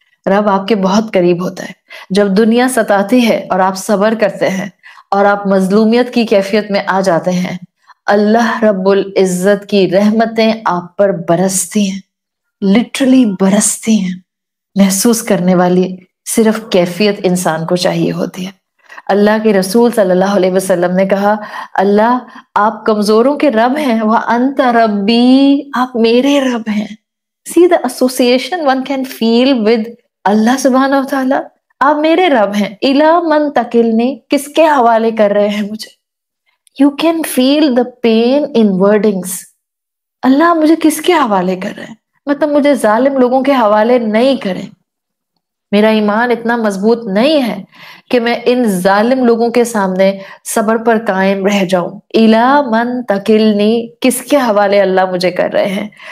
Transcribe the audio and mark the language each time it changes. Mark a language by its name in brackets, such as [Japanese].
[Urdu] رب آپ کے بہت قریب ہوتا ہے. جب دنیا ستاتی ہے اور آپ صبر کرتے ہیں اور آپ مظلومیت کی کیفیت میں آ جاتے ہیں، اللہ رب العزت کی رحمتیں آپ پر برستی ہیں، لٹرلی برستی ہیں. محسوس کرنے والی صرف کیفیت انسان کو چاہیے ہوتی ہے. اللہ کے رسول صلی اللہ علیہ وسلم نے کہا اللہ آپ کمزوروں کے رب ہیں، [Arabic] وَأَنْتَ رَبِّی، [Urdu] آپ میرے رب ہیں. [English] See the association one can feel with اللہ سبحانہ و تعالی. [Urdu] آپ میرے رب ہیں. [Arabic] اِلَى مَنْ تَكِلْنِی، [Urdu] کس کے حوالے کر رہے ہیں مجھے. [English] You can feel the pain in wordings. [Urdu] اللہ مجھے کس کے حوالے کر رہے ہیں، مطلب مجھے ظالم لوگوں کے حوالے نہیں کریں. میرا ایمان اتنا مضبوط نہیں ہے کہ میں ان ظالم لوگوں کے سامنے صبر پر قائم رہ جاؤں. [Arabic] اِلَى مَنْ تَكِلْنِی، [Urdu] کس کے حوالے اللہ مجھے کر رہے ہیں.